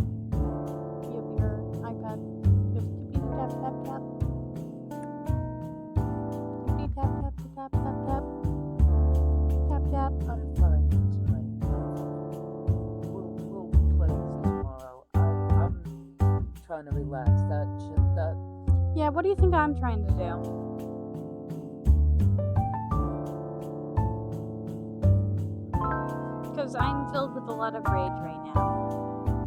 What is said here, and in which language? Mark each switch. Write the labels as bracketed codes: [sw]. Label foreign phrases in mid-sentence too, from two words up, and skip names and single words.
[en] You have your iPad. Just tippy tap tap tap. Tippy tap tap tap tap tap. Tap tap. I'm fine tonight. We'll play tomorrow. I'm trying to relax. Yeah, what do you think I'm trying to do? Because I'm filled with a lot of rage right now.